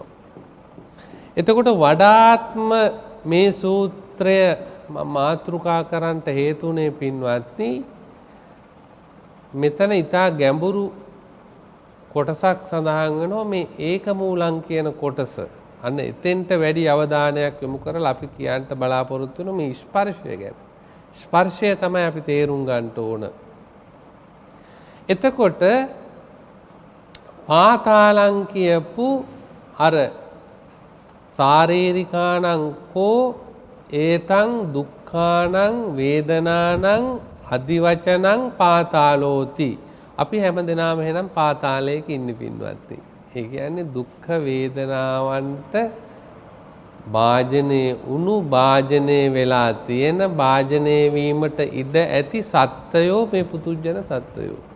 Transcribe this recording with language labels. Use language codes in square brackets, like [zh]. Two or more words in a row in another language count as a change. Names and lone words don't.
[si] එතකොට වඩාත්ම මේ සූත්‍රය මාතෘකා කරන්නට හේතුනේ පින්වත්නි මෙතන ඊටා ගැඹුරු කොටසක් සඳහන් වෙනවා මේ ඒක මූලං කියන කොටස. අන්න එතෙන්ට වැඩි අවධානයක් යොමු කරලා අපි කියන්න බලාපොරොත්තු වෙන මේ ස්පර්ශය ගැන. ස්පර්ශය තමයි අපි තේරුම් ගන්න ඕන. එතකොට පාතාලං කියපු අර [pi] ශාරීරිකානං කෝ ඒතං දුක්ඛානං වේදනානං අදිවචනං පාතාලෝති. [si] අපි හැමදෙනාම එහෙනම් පාතාලයක ඉන්නේ පින්වත්නි. ඒ කියන්නේ දුක්ඛ වේදනාවන්ට භාජනයේ උණු භාජනයේ වෙලා තියෙන භාජනයේ වීමට ඉඩ ඇති සත්වයෝ මේ පුදුජන සත්වයෝ.